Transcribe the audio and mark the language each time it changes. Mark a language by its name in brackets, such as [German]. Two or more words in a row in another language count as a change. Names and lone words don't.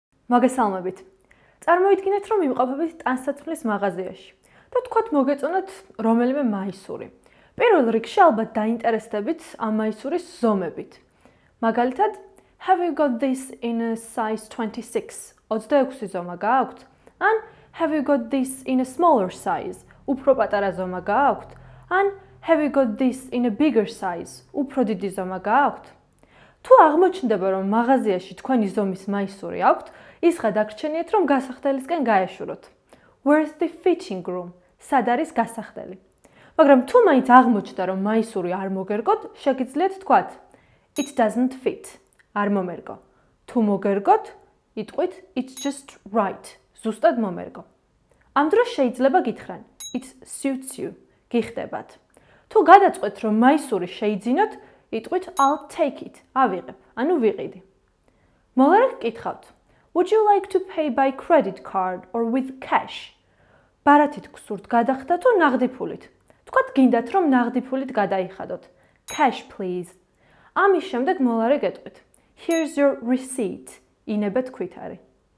[Georgian] მოგესალმებით. წარმოიდგინეთ, რომ იმყოფებით ტანსაცმლის მაღაზიაში და თქვათ მოგეწონათ რომელიმე მაისური. პირველ რიგში ალბათ დაინტერესდებით ამ მაისურის ზომებით. მაგალითად, [English] have you got this in a size 26? [Georgian] 26 ზომა გააქვთ? [English] ან have you got this in a smaller size? [Georgian] უფრო პატარა ზომა გააქვთ? [English] ან have you got this in a bigger size? [Georgian] უფრო დიდი ზომა გააქვთ? თუ აღმოჩნდება, რომ მაღაზიაში თქვენი ზომის მაისური აქვთ, ის გადაგრჩენიეთ, რომ გასახდელისკენ გაეშუროთ. [English] Where's the fitting room? [Georgian] სად არის გასახდელი? მაგრამ თუ მაინც აღმოჩნდა, რომ მაისური არ მოგერგოთ, შეგიძლიათ თქვათ [English] It doesn't fit. [Georgian] არ მომერგო. თუ მოგერგოთ, იტყვით [English] It's just right. [Georgian] ზუსტად მომერგო. ამ დროს შეიძლება გითხრან [English] It suits you. [Georgian] გიხდებათ. თუ გადაწყვეტთ, რომ მაისური შეიძინოთ, იტყვით [English] I'll take it. [Georgian] ავიღებ, ანუ ვიყიდი. მოლარე გკითხავთ [English] Would you like to pay by credit card or with cash? [Georgian] ბარათით გსურთ გადახდა თუ ნაღდი ფულით? თქვათ გინდათ, რომ ნაღდი ფულით გადაიხადოთ. [English] Cash please. [Georgian] ამის შემდეგ მოლარე გეტყვით [English] Here's your receipt. [Georgian] ინებეთ თქვით არის.